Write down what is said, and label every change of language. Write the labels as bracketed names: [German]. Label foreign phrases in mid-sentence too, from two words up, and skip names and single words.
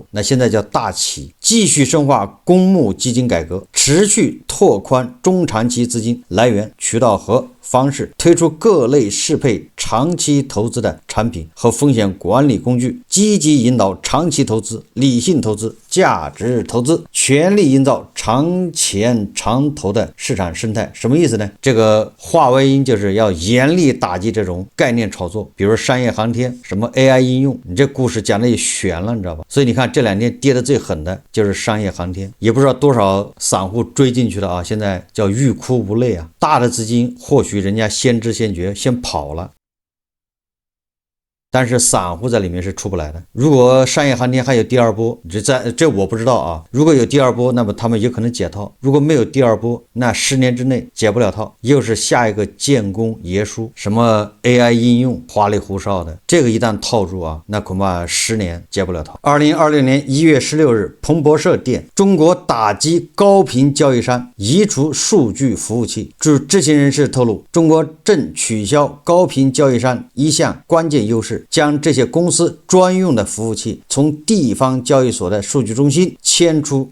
[Chinese] 那現在叫大起，繼續深化公募基金改革，持續拓寬中長期資金來源渠道和方式，推出各類適配長期投資的產品和風險管理工具，積極引導長期投資、理性投資、價值投資，全力營造長錢長投的市場生態。什麼意思呢？這個話外音就是要嚴厲打擊這種概念炒作，比如商業航天、什麼 AI 應用，你這故事講的也懸了，你知道吧？所以你看這2天跌得最狠的就是商業航天，也不知道多少散戶追進去的現在叫欲哭無淚大的資金或許人家先知先覺，先跑了。但是散戶在裡面是出不来的。如果商业航天还有第二波，這我不知道啊。如果有第二波，那麼他们有可能解套；如果没有第二波，那10年之内解不了套，又是下一個建功爺叔，什麼 AI 應用花裡胡哨的，這個一旦套住啊，那恐怕10年解不了套。2026年1月16日，彭博社電，中國打擊高頻交易商，移除數據服務器。據知情人士透露，中國正取消高頻交易商一項關鍵優勢，將這些公司專用的服務器從地方交易所的數據中心遷出。